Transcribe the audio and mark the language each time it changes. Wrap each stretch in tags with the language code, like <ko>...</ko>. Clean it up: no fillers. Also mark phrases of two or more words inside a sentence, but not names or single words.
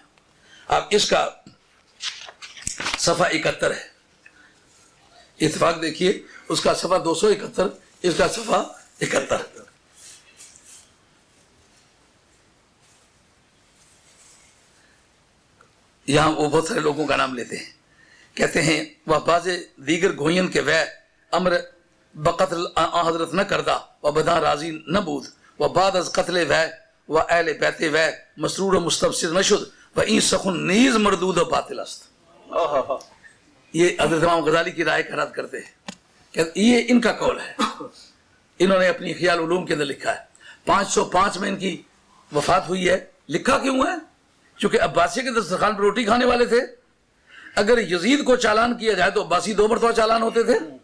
<ur>اب اس کا صفحہ 71 ہے، اتفاق دیکھیے اس کا صفحہ 271، اس کا صفحہ 71. یہاں وہ بہت سارے لوگوں کا نام لیتے ہیں، کہتے ہیں وہ</ur> <fa>باز دیگر گوین کے وے امر بقتل حضرت نہ کردہ و بدا راضی نہ بود بعد از قتل وے و اہل بیت وے مسرور و مستبصر نشد و این سخن نیز مردود و باطل است.</fa> <ur>یہ حضرت امام غزالی کی رائے کا رد کرتے ہیں کہ یہ ان کا قول ہے. انہوں نے اپنی خیال علوم کے اندر لکھا ہے. 505 میں ان کی وفات ہوئی ہے. لکھا کیوں ہے؟ چونکہ عباسیہ کے دسترخوان پر روٹی کھانے والے تھے. اگر یزید کو چالان کیا جائے تو عباسی 2 مرتبہ چالان ہوتے تھے.</ur>